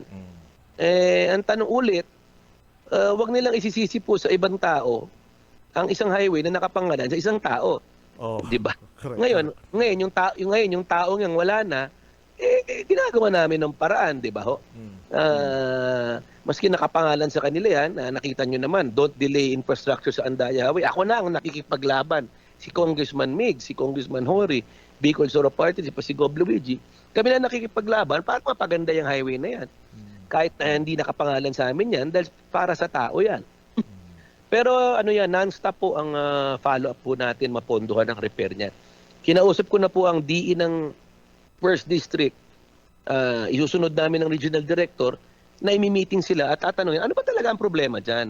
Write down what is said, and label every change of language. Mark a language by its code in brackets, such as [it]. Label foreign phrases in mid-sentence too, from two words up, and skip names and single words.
[tl] Ang tanong ulit, wag nilang isisisi po sa ibang tao ang isang highway na nakapangalan sa isang tao. Di ba? Ngayon yung taong yang wala na, ginagawa namin ng paraan, di ba ho? Maski nakapangalan sa kanila yan, nakita nyo naman, [en] don't delay infrastructure sa Andaya Highway. [tl] Ako na ang nakikipaglaban. Si Congressman Mig, si Congressman Hori, Bicol Soro Party, si Gov Luigi. Kami na nakikipaglaban para mapaganda yung highway na yan. Kahit na hindi nakapangalan sa amin yan, dahil para sa tao yan. Pero non-stop po ang follow-up po natin, mapondohan ang repair niyan. Kinausap ko na po ang DE ng 1st District. Isusunod namin ng Regional Director na imi-meeting sila at tatanungin, ano ba talaga ang problema dyan?